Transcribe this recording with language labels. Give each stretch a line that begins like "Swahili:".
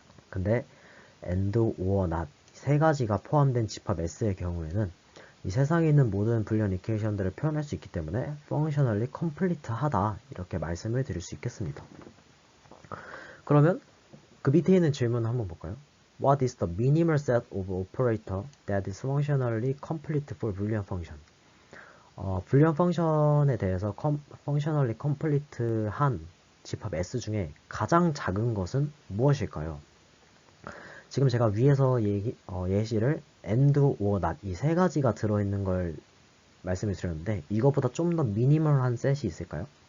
Korean: 근데 AND, OR, NOT 세 가지가 포함된 집합 S의 경우에는 이 세상에 있는 모든 불리언 이퀘이션들을 표현할 수 있기 때문에 functionally complete 하다 이렇게 말씀을 드릴 수 있겠습니다. 그러면 그 밑에 있는 질문 한번 볼까요?
English: What is the minimal set of operator that is functionally complete for Boolean function?
Korean: 불리언 펑션에 대해서 functionally complete 한 집합 S 중에 가장 작은 것은 무엇일까요? 지금 제가 위에서 예시를 AND, OR, NOT 이 세 가지가 들어있는 걸 말씀을 드렸는데 이것보다 좀 더 미니멀한 셋이 있을까요?